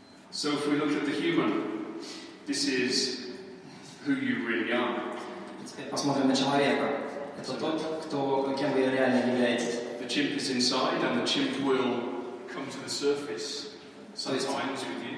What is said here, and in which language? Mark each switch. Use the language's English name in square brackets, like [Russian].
[English] So if we look at the human, this is who you really are. [Russian] Теперь посмотрим на человека. Это тот, кем вы реально являетесь. [English] The chimp is inside, and the chimp will come to the surface sometimes with you.